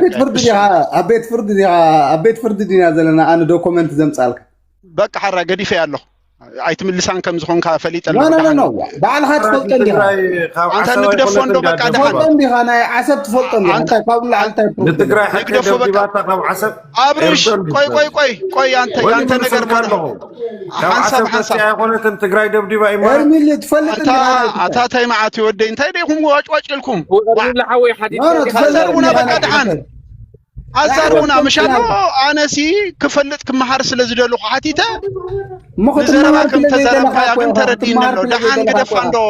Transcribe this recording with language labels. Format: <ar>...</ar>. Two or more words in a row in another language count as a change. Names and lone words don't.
<ti>ቤት ፍርዲ ዲኻ ኣብ ቤት ፍርዲ ዲና ዘለና ኣነ ዶክመንት ዘምፃልካ በቃ ሓራ ገዲፈ ኣለኹ ኣይትምልሳን ከም ዝኾንካ ፈሊጠ ኖ ባዕልኻ ትፈልጠን ዲኻ አንተ ንግደፎን ዶ በቃ ትፈልጠን ዲኻ ናይ ዓሰብ ትፈልጠን ዲኻ እንታይ ካብ ላዕልታይ ንትግራይ ሕቂ ደብዲባታ ካብ ዓሰብ</ti> <am>አብርሽ ቆይ ያንተ ነገር ካለሁ</am> <ti>ሓንሳብ ኣይኮነትን ትግራይ ደብዲባ ኢማራት ኤርሚል ትፈልጥ ኣታታይ መዓት ይወደይ እንታይ ደይኹም ዋጭዋጭ ኢልኩም ለሓወይ ሓዲድ ተዘርቡና በቃ ድሓን ኣዛርቡና ምሻሎ ኣነሲ ክፈልጥ ክመሃር ስለ ዝደልኹ ሓቲተ ንዘረባ ከም ተዘረብካያ ግን ተረዲእኒ ኣሎ ድሓን ገደፋ ዶ</ti>